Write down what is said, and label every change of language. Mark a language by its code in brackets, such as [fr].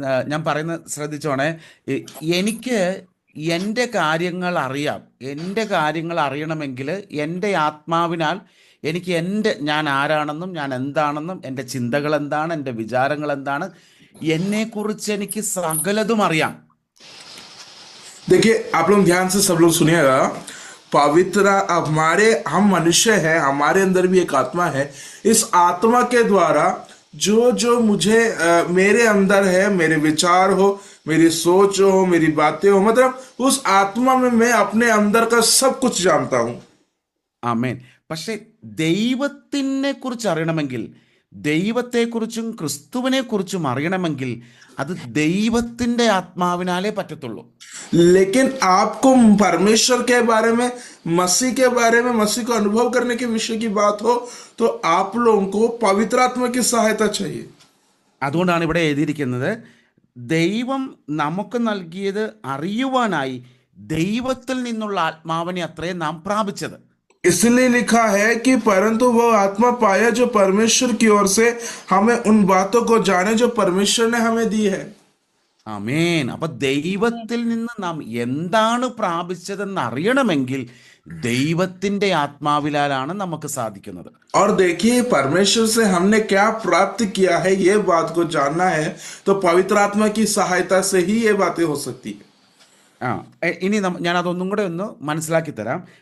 [ml] ഞാൻ പറയുന്നത് ശ്രദ്ധിച്ചോണേ. എനിക്ക് എൻ്റെ കാര്യങ്ങൾ അറിയാം. എൻ്റെ കാര്യങ്ങൾ അറിയണമെങ്കിൽ എൻ്റെ ആത്മാവിനാൽ എനിക്ക് ഞാൻ ആരാണെന്നും ഞാൻ എന്താണെന്നും എൻ്റെ ചിന്തകൾ എന്താണ്, എൻ്റെ വിചാരങ്ങൾ എന്താണ്, എന്നെക്കുറിച്ച് എനിക്ക് സകലതും അറിയാം. [hi] देखिए, आप लोग ध्यान से सब लोग सुनिएगा। पवित्र हम मनुष्य हैं, हमारे अंदर भी एक आत्मा है। इस आत्मा के द्वारा जो मुझे मेरे अंदर है, मेरे विचार हो, मेरी सोच हो, मेरी बातें हो, मतलब उस आत्मा में मैं अपने अंदर का सब कुछ जानता हूं। [ml] ആമേൻ. പക്ഷെ ദൈവത്തിനെ കുറിച്ച് അറിയണമെങ്കിൽ ദൈവത്തെക്കുറിച്ചും ക്രിസ്തുവിനെക്കുറിച്ചും അറിയണമെങ്കിൽ അത് ദൈവത്തിൻ്റെ ആത്മാവിനാലേ പറ്റത്തുള്ളൂ. [hi] लेकिन आपको परमेश्वर के बारे में, मसीह के बारे में, मसीह को अनुभव करने के विषय की बात हो तो आप लोगों को पवित्र आत्मा की सहायता चाहिए. [ml] അതുകൊണ്ടാണ് ഇവിടെ എഴുതിയിരിക്കുന്നത്, ദൈവം നമുക്ക് നൽകിയത് അറിയുവാനായി ദൈവത്തിൽ നിന്നുള്ള ആത്മാവിനെ അത്രേ നാം പ്രാപിച്ചത്. [hi] इसलिए लिखा है कि परंतु वो आत्मा पाया जो परमेश्वर की ओर से, हमें उन बातों को जाने जो परमेश्वर ने हमें दी है. [ml] ആമേൻ. അപ്പൊ ദൈവത്തിൽ നിന്ന് നാം എന്താണ് പ്രാപിച്ചതെന്ന് അറിയണമെങ്കിൽ ദൈവത്തിന്റെ ആത്മാവിലാലാണ് നമുക്ക് സാധിക്കുന്നത്. [hi] और देखिए परमेश्वर से हमने क्या प्राप्त किया है, ये बात को जानना है तो पवित्र आत्मा की सहायता से ही ये बातें हो सकती है. [ml] ഇനി ഞാൻ അതൊന്നും കൂടെ ഒന്ന് മനസ്സിലാക്കി തരാം.